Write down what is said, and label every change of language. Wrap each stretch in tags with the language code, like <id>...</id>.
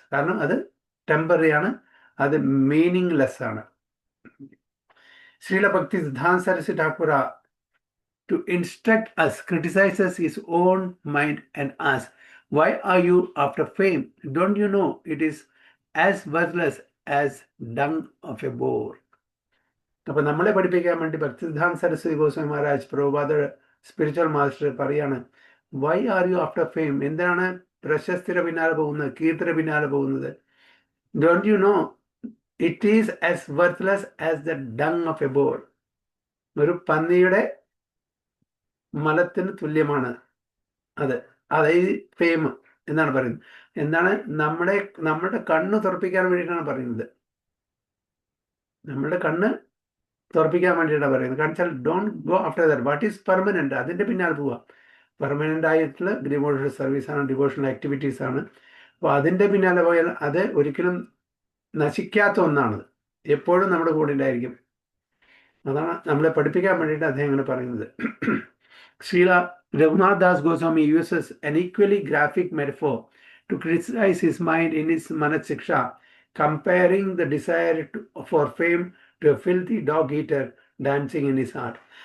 <ml>കാരണം അത് ടെമ്പററിയാണ്, അത് മീനിങ്ലെസ് ആണ്.</ml> <en>Srila Bhakti Siddhanta Saraswati Thakur to instruct us criticizes his own mind and asks, why are you after fame? Don't you know it is as worthless as dung of a boar?</en> <ml>അപ്പോൾ നമ്മളെ പഠിപ്പിക്കാൻ വേണ്ടി ഭക്തി സിദ്ധാന്ത സരസ്വതി ഗോസ്വാമി മഹാരാജ്, പ്രഭുപാദ സ്പിരിച്വൽ മാസ്റ്റർ പറയാണ്,</ml> <en>Why are you after fame?</en> <ml>എന്താണ് പ്രശസ്തിയുടെ പിന്നാലെ പോകുന്നത്, കീർത്തിയുടെ പിന്നാലെ പോകുന്നത്?</ml> <en>Don't you know it is as worthless as the dung of a boar.</en> <ml>ഒരു പന്നിയുടെ മലത്തിന് തുല്യമാണ് അത്. അതായത് ഫെയിം എന്നാണ് പറയുന്നത്. എന്താണ്? നമ്മുടെ കണ്ണ് തുറപ്പിക്കാൻ വേണ്ടിയിട്ടാണ് പറയുന്നത്. നമ്മുടെ കണ്ണ് തുറപ്പിക്കാൻ വേണ്ടിയിട്ടാണ് പറയുന്നത്. കാരണം വെച്ചാൽ</ml> <en>Don't go after that. What is permanent?</en> <ml>അതിൻ്റെ പിന്നാലെ പോവുക. പെർമനന്റ് ആയിട്ടുള്ള ഡിവോഷണൽ സർവീസാണ്, ഡിവോഷണൽ ആക്ടിവിറ്റീസ് ആണ്. അപ്പോൾ അതിൻ്റെ പിന്നാലെ പോയാൽ അത് ഒരിക്കലും നശിക്കാത്ത ഒന്നാണ്, എപ്പോഴും നമ്മുടെ കൂടെ ഉണ്ടായിരിക്കും. അതാണ് നമ്മളെ പഠിപ്പിക്കാൻ വേണ്ടിയിട്ട് അദ്ദേഹം അങ്ങനെ പറയുന്നത്.</ml> <en>Srila Raghunath Das Goswami uses an equally graphic metaphor to criticize his mind in his Manat Siksha, comparing the desire for fame to a filthy dog eater dancing in his heart.</en>